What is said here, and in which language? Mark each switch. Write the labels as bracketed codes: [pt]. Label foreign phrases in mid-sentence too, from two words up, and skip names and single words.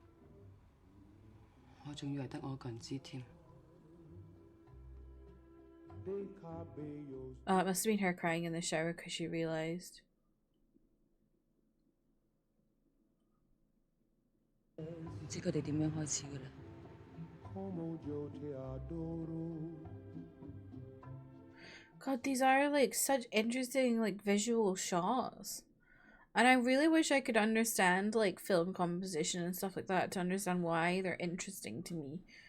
[yue] 我仲以為得我一個人知添。 [en] Oh, it must have been her crying in the shower because she realized. [yue] 唔知佢哋點樣開始嘅啦。 [en] God, these are like such interesting like visual shots. And I really wish I could understand like film composition and stuff like that to understand why they're interesting to me.